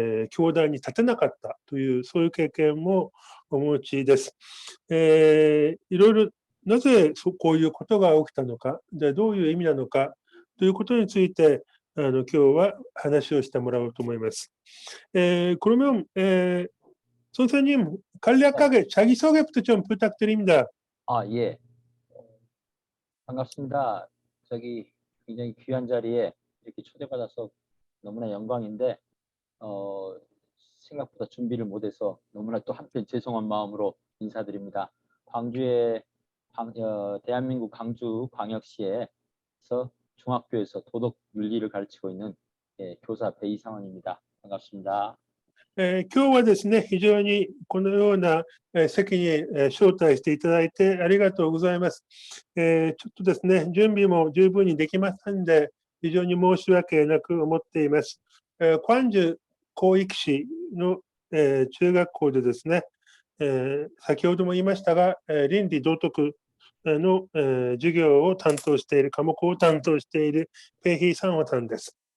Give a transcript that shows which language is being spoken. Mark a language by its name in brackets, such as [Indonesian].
[Japanese] 教壇に立てなかったという、そういう経験もお持ちです。いろいろ、なぜこういうことが起きたのか、でどういう意味なのかということについて、今日は話をしてもらおうと思います。 [Korean] 그러면 선생님 네. 간략하게 자기소개부터 좀 부탁드립니다. 예. 반갑습니다. 저기 굉장히 귀한 자리에 이렇게 초대받아서 너무나 영광인데, 어, 생각보다 준비를 못해서 너무나 또 한편 죄송한 마음으로 인사드립니다. 광주의 대한민국 광주 광역시에서 중학교에서 도덕 윤리를 가르치고 있는 교사 배이상원입니다. 반갑습니다. [Japanese] 今日はですね、非常にこのような、席に、招待していただいてありがとうございます。ちょっとですね、準備も十分にできませんで、非常に申し訳なく思っています。光州広域市の、中学校でですね、先ほども言いましたが、倫理道徳の、授業を担当している、科目を担当しているペイヒーサンホさんです。